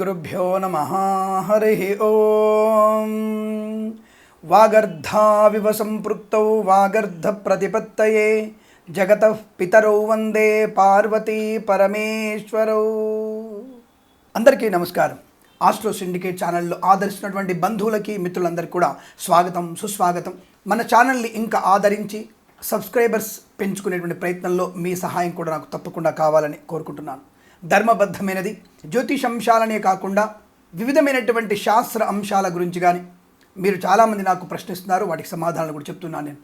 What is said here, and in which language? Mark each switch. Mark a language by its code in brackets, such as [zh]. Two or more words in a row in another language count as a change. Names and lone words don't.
[sa] श्रीगुरुभ्यो नमः। हरिः ओम्। वागर्धाविव सम्पृक्तौ वागर्धप्रतिपत्तये जगतः पितरौ वंदे पार्वती परमेश्वरौ। [te] అందరికీ నమస్కారం. ఆస్ట్రో సిండికేట్ ఛానల్లో ఆదరిస్తున్నటువంటి బంధువులకి మిత్రులందరికీ కూడా స్వాగతం సుస్వాగతం. మన ఛానల్ని ఇంకా ఆదరించి సబ్స్క్రైబర్స్ పెంచుకునేటువంటి ప్రయత్నంలో మీ సహాయం కూడా నాకు తప్పకుండా కావాలని కోరుకుంటున్నాను. ధర్మబద్ధమైనది జ్యోతిష అంశాలనే కాకుండా వివిధమైనటువంటి శాస్త్ర అంశాల గురించి కానీ మీరు చాలామంది నాకు ప్రశ్నిస్తున్నారు, వాటికి సమాధానాలు కూడా చెప్తున్నాను నేను.